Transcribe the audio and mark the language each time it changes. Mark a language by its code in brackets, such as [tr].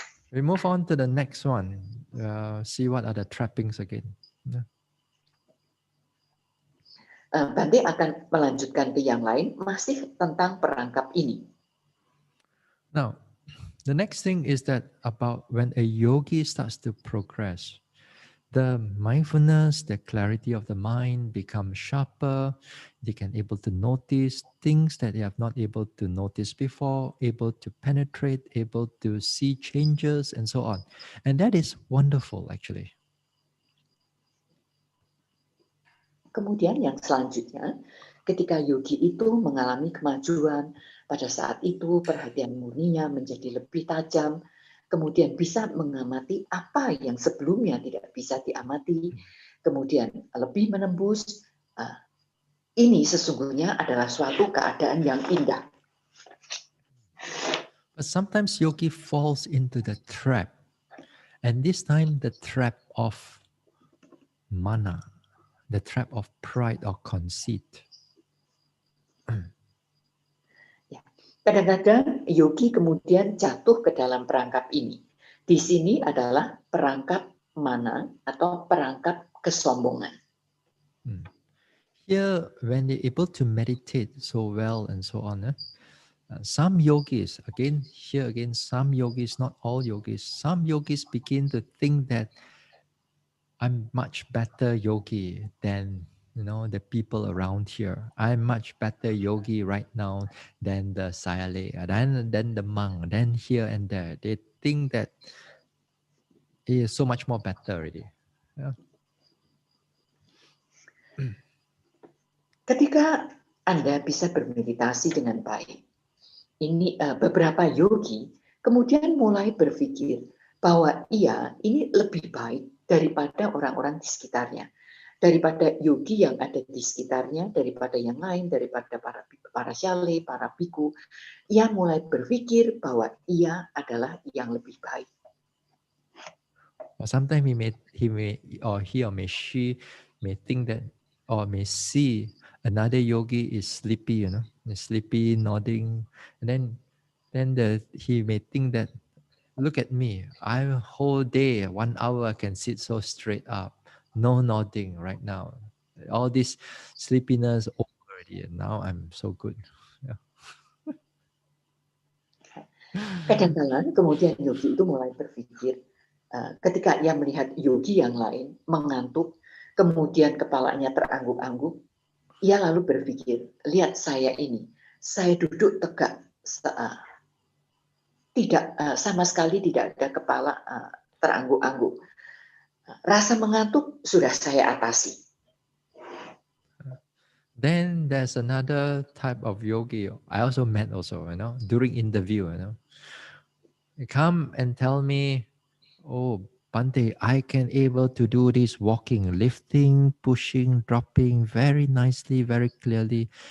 [en] We move on to the next one. See what are the trappings again. [id] Bante akan melanjutkan ke yang lain, masih tentang perangkap ini. [en] Now, the next thing is that about when a yogi starts to progress, the mindfulness, the clarity of the mind becomes sharper. They can able to notice things that they have not able to notice before, able to penetrate, able to see changes, and so on. And that is wonderful, actually. [id] Kemudian yang selanjutnya, ketika yogi itu mengalami kemajuan, pada saat itu perhatian murninya menjadi lebih tajam, kemudian bisa mengamati apa yang sebelumnya tidak bisa diamati, kemudian lebih menembus, ini sesungguhnya adalah suatu keadaan yang indah. [en] But sometimes yogi falls into the trap, and this time the trap of mana, the trap of pride or conceit. [id] Kadang-kadang yogi kemudian jatuh ke dalam perangkap ini. Di sini adalah perangkap mana atau perangkap kesombongan. [en] Here, when they're able to meditate so well and so on, some yogis, some yogis, not all yogis, some yogis begin to think that I'm much better yogi than the people around here. I'm much better yogi right now than the Sayale, than the monk, than here and there. They think that he is so much more better already. Yeah. [id] Ketika Anda bisa bermeditasi dengan baik, ini beberapa yogi kemudian mulai berpikir bahwa ia ini lebih baik daripada orang-orang di sekitarnya, daripada yogi yang ada di sekitarnya, daripada yang lain, daripada para syale, para biku. Ia mulai berpikir bahwa ia adalah yang lebih baik. [en] Or sometimes he or she may think that, or may see another yogi is sleepy, sleepy, nodding, and then he may think that, look at me, I'm a whole day, 1 hour I can sit so straight up, no nodding right now. All this sleepiness over already, and now I'm so good. Yeah. [id] Kadang-kadang kemudian yogi itu mulai berpikir, ketika ia melihat yogi yang lain mengantuk, kemudian kepalanya terangguk-angguk, ia lalu berpikir, lihat saya ini, saya duduk tegak, tidak sama sekali tidak ada kepala terangguk-angguk. Rasa mengantuk sudah saya atasi. [en] Then there's another type of yogi I also met also, during interview, They come and tell me, oh, Bante, I can able to do this walking, lifting, pushing, dropping very nicely, very clearly.